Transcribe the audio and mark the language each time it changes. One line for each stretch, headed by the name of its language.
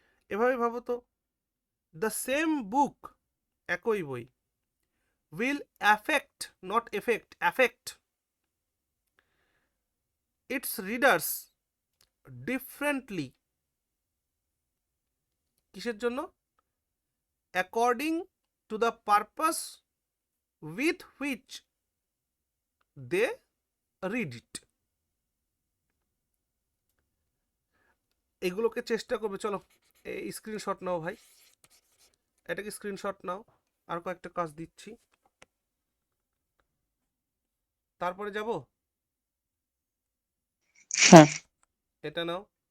Bangla: এভাবে ভাবো তো,
English: the same book,
Bangla: একই বই,
English: will affect not affect affect its readers differently,
Bangla: কিসের জন্য?
English: according to the purpose with which they read it.
Bangla: এগুলোকে চেষ্টা করবে। চলো এই স্ক্রিনশট নাও ভাই, এটাকে স্ক্রিনশট নাও, আর কয়েকটা কাজ দিচ্ছি, তারপরে যাব। হ্যাঁ, এটা নাও।